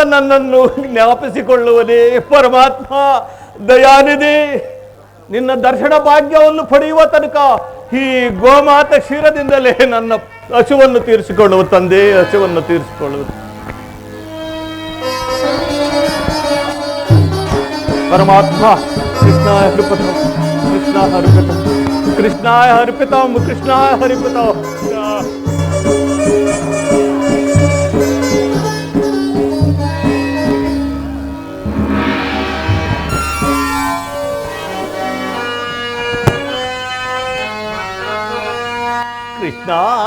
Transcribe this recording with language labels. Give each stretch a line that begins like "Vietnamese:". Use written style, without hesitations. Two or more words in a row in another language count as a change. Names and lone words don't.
Kannada: ನನ್ನನ್ನು ಜ್ಞಾಪಿಸಿಕೊಳ್ಳುವುದೇ ಪರಮಾತ್ಮ ದಯಾನಿಧಿ ನಿನ್ನ ದರ್ಶನ ಭಾಗ್ಯವನ್ನು ಪಡೆಯುವ ತನಕ ಈ ಗೋಮಾತ ಕ್ಷೀರದಿಂದಲೇ ನನ್ನ ಹಸುವನ್ನು ತೀರಿಸಿಕೊಳ್ಳುವ ತಂದೆ ಹಸುವನ್ನು ತೀರಿಸಿಕೊಳ್ಳುವುದು
Sanskrit: परमात्मा कृष्णाय अर्पितम, कृष्णाय अर्पितम, कृष्णाय अर्पितम, कृष्णाय अर्पितम। कृष्णा